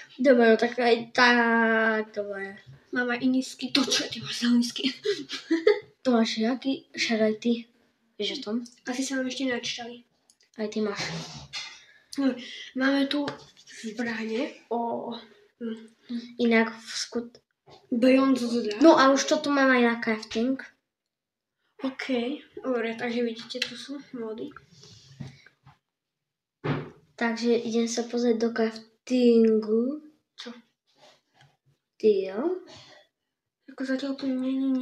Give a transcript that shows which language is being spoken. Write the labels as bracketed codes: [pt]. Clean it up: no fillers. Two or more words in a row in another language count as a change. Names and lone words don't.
[sk] Dobre, no tak aj tak, dobre. Mám aj iný skin. To čo, ty máš zelený skin. Tu máš jaký? Však aj ty. Vieš o tom? Asi sa nám ešte načítali. Aj ty máš. No, máme tu zbrane o... Inak [en] Beyond the... [sk] No a už to tu mám aj na crafting. OK, dobre, takže vidíte, tu sú módy. Takže idem sa pozrieť do craftingu. Čo? Deal. Ako zatiaľ tu není nič.